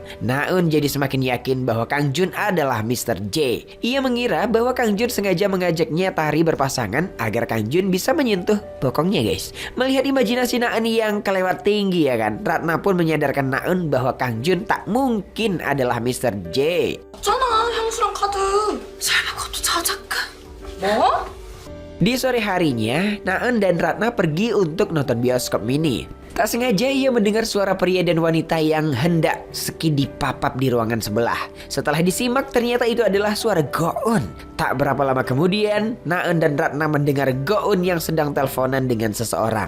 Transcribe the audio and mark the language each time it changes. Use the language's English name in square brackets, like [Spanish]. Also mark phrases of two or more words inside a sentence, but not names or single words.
[Indonesian] Naen jadi semakin yakin bahwa Kang Jun adalah Mr. J. Ia mengira bahwa Kang Jun sengaja mengajaknya tari berpasangan agar Kang Jun bisa menyentuh bokongnya guys. Melihat imajinasi Naen yang kelewat tinggi ya kan, Ratna pun menyadarkan Naen bahwa Kang Jun tak mungkin adalah Mr. J. [Korean] 없잖아 향수랑 카드. 설마 그것도 자작극? 뭐? [Indonesian] Di sore harinya, Naen dan Ratna pergi untuk nonton bioskop mini. Tak sengaja ia mendengar suara pria dan wanita yang hendak skidi papap di ruangan sebelah. Setelah disimak ternyata itu adalah suara Go-eun. Tak berapa lama kemudian, Naeun dan Ratna mendengar Go-eun yang sedang teleponan dengan seseorang.